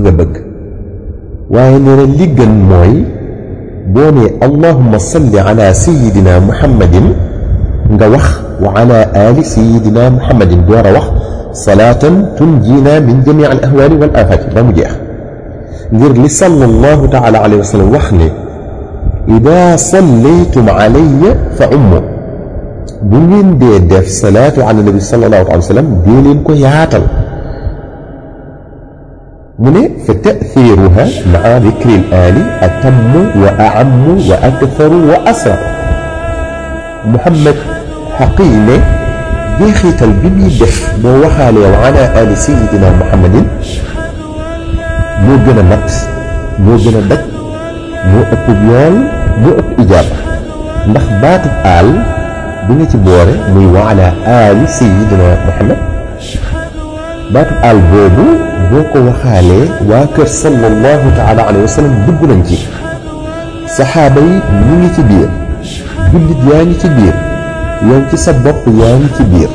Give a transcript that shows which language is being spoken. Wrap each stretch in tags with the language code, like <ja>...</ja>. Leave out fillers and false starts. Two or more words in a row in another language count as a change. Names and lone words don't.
<wo>nga bëgg, waaye nee na li gën mooy boo ne</wo> <ar>اللهم صل على سيدنا محمد</ar> <wo>nga wax</wo> <ar>وعلى آل سيدنا محمد</ar> <wo>door a wax</wo> <ar>صلاة تنجينا من جميع الأهوال والآفات</ar> <wo>ba mu jeex, ngir li</wo> <ar>صلى الله تعالى عليه وسلم</ar> <wo>wax ne</wo> <ar>إذا صليتم علي فعموا,</ar> <wo>bu ngeen dee def</wo> <ar>صلاة على النبي صلى الله عليه وسلم</ar> <wo>dee leen ko yaatal. mu ne</wo> <ar>فتعبيرها مع ذكر الآل أتم وأعم وأكثر وأسرع.</ar> <wo>Muhammad Haqi ne jeexital bi muy def boo waxaale</wo> <ar>وعلى آل سيدنا محمد</ar> <wo>moo gën a mat, moo gën a daj, moo ëpp yool, moo ëpp ijaaba, ndax baatub aal bi nga ci boore muy</wo> <ar>وعلى آل سيدنا محمد,</ar> <wo>baatub aal boobu boo ko waxaalee waa kër</wo> <ar>صلى الله تعالى عليه وسلم</ar> <wo>dugg nañ ci, saxaaba yi ñu ngi ci biir, jullit yaa ngi ci biir, yow ci sa bopp yaa ngi ci biir.</wo>